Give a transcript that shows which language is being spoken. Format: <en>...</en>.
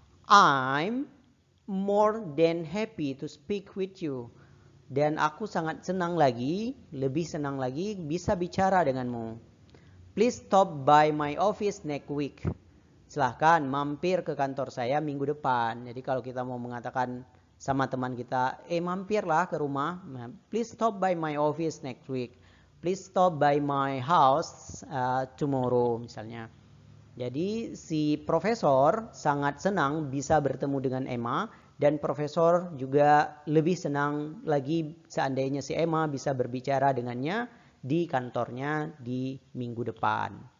<en>I'm more than happy to speak with you.</en> <id>Dan aku sangat senang lagi, lebih senang lagi bisa bicara denganmu.</id> <en>Please stop by my office next week.</en> <id>Silahkan mampir ke kantor saya minggu depan. Jadi kalau kita mau mengatakan sama teman kita, mampirlah ke rumah.</id> <en>Please stop by my office next week. Please stop by my house tomorrow misalnya.</en> <id>Jadi si profesor sangat senang bisa bertemu dengan Emma. Dan profesor juga lebih senang lagi seandainya si Emma bisa berbicara dengannya di kantornya di minggu depan.</id>